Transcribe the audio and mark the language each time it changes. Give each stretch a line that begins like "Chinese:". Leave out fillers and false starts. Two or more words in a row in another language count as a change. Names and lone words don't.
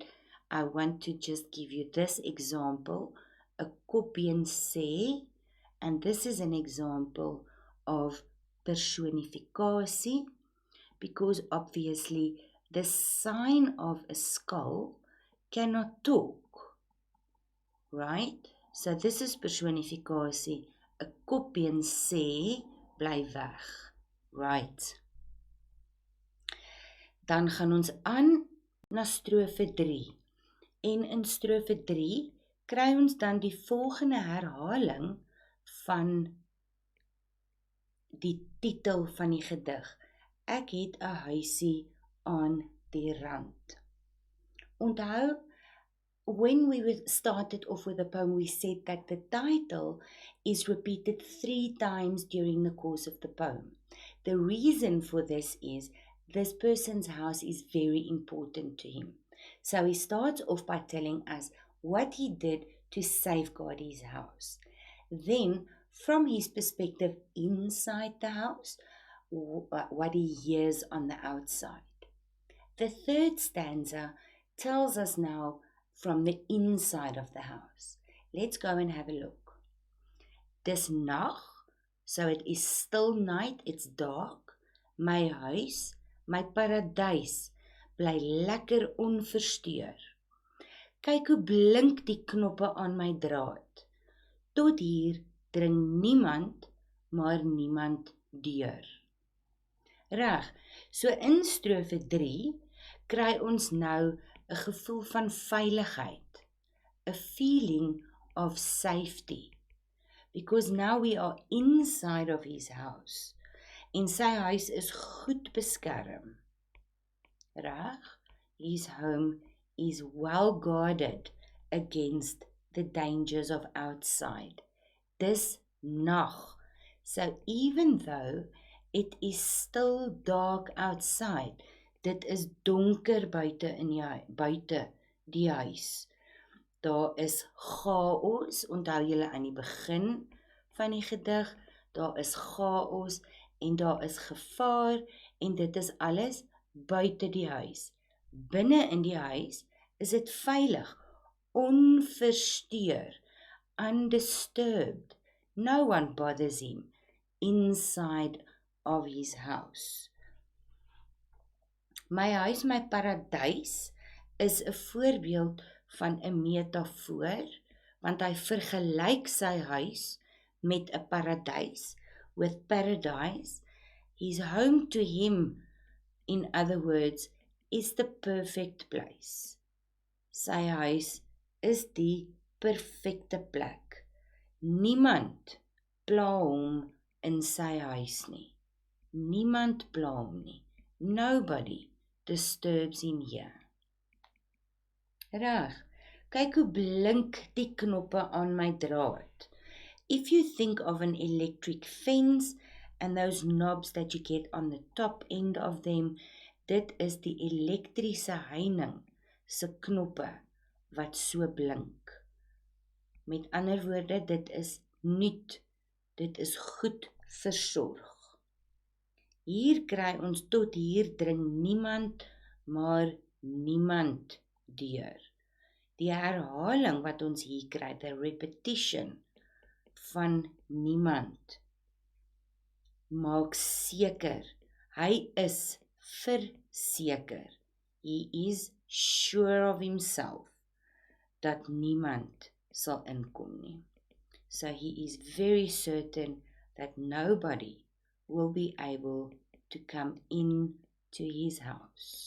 English: I want to just give you this example,
Afrikaans: a kopbeen sê,
English: and this is an example of personificasie, because obviously the sign of a skull cannot talk, right? So this is personificasie,
Afrikaans: a kopbeen sê, bly weg,
English: right?
Afrikaans: Dan gaan ons aan na strofe 3. En in strofe 3 kry ons dan die volgende herhaling van die titel van die gedig. Ek het 'n huisie aan die rand. Onthou,
English: when we started off with the poem, we said that the title is repeated 3 times during the course of the poem. The reason for this is this person's house is very important to him. So he starts off by telling us what he did to safeguard his house. Then, from his perspective inside the house, what he hears on the outside. The third stanza tells us now from the inside of the house. Let's go and have a look.
Afrikaans: Dis nag,
English: so it is still night, it's dark.
Afrikaans: My huis, my paradys, bly lekker onversteur. Kyk hoe blink die knoppe aan my draad. Tot hier dring niemand, maar niemand deur. Reg, so in strofe 3 kry ons nou 'n gevoel van veiligheid,
English: a feeling of safety, because now we are inside of his house,
Afrikaans: en sy huis is goed beskerm. Reg,
English: his home is well guarded against the dangers of outside.
Afrikaans: Dis nag,
English: so even though it is still dark outside,
Afrikaans: dit is donker buite die huis. Daar is chaos, onthou julle aan die begin van die gedig, daar is chaos en daar is gevaar en dit is alles buite die huis. Binne in die huis is dit veilig, onversteur,
English: undisturbed. No one bothers him inside of his house.
Afrikaans: My huis, my paradys is 'n voorbeeld van 'n metafoor, want hy vergelyk sy huis met 'n paradys,
English: with paradise. His home to him, in other words, is the perfect place.
Afrikaans: Sy huis is die perfekte plek. Niemand pla hom in sy huis nie. Niemand pla hom nie.
English: Nobody disturbs him here.
Afrikaans: Reg, kyk hoe blink die knoppe aan my draad.
English: If you think of an electric fence and those knobs that you get on the top end of them,
Afrikaans: dit is die elektriese heining se knoppe wat so blink. Met ander woorde, dit is nuut, dit is goed versorg. Hier kry ons tot hier dring niemand, maar niemand deur. Die herhaling wat ons hier kry,
English: the repetition
Afrikaans: van niemand, maak seker, hy is verseker,
English: he is sure of himself,
Afrikaans: dat niemand sal inkom nie.
English: So he is very certain that nobody will be able to come in to his house.